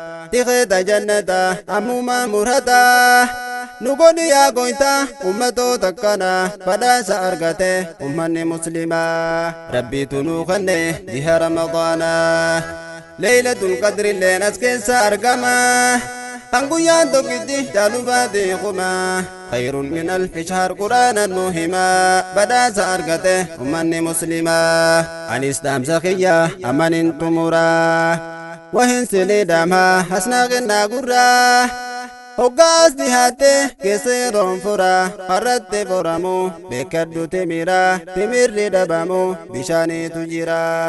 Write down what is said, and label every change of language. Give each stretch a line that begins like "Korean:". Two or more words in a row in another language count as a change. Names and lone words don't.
Oromo: Tikeeta jannata ammumaa murata. Nu godhi yaa goyta ummatoota kana badaasa argate ummanni muslimaa. Rabbiitu nuu kenne jiha Ramadaanaa. Laylatul Qadrilleen as keessa argama. Kan guyyaan tokkitti caalu baate kuma.
Arabic: خير من ألف شهر
Oromo: Qur'aanan nuu hima. Badaasa argate ummanni muslimaa. Anis dhaamsa kiyya amanin xumura. Wahin sinii dhaama hasnaa kennaa gurra. Hoggaas dhihaatte keessa yeroon fura. Harratti foramu beekadhu timira. Timirri dhabamu bishaaniitu jira.